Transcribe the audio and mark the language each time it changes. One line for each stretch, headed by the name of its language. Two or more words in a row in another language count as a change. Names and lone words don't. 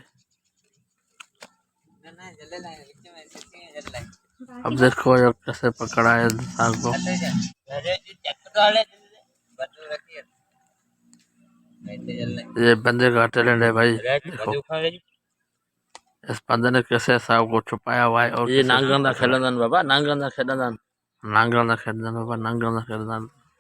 Hindi: अब देखो ये कैसे पकड़ा है इंसान को। ये बंदे का टैलेंट है भाई, देखो इस बंदे ने कैसे सांप को छुपाया हुआ है। और ये नांगंदा खेलंदन बाबा, नांगंदा खेलंदन, नांगंदा खेलंदन बाबा, नांगंदा खेलंदन।